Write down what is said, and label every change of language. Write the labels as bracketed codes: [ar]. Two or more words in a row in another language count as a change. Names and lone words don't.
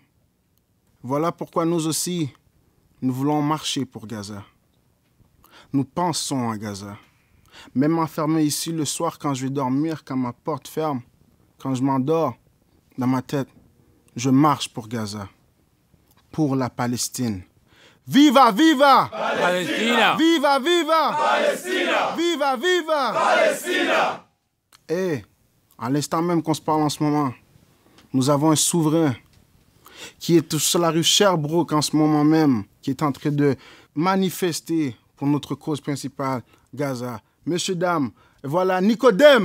[fr] Voilà pourquoi nous aussi, nous voulons marcher pour Gaza. Nous pensons à Gaza. Même enfermé ici le soir quand je vais dormir, quand ma porte ferme, quand je m'endors, dans ma tête, je marche pour Gaza, pour la Palestine. [es] Viva, viva! Palestina! Viva, viva! Palestina! Viva, viva! Palestina! [fr] Et, à l'instant même qu'on se parle en ce moment, nous avons un souverain qui est sur la rue Sherbrooke en ce moment même, qui est en train de manifester pour notre cause principale, Gaza. Messieurs, dames, voilà Nicodème.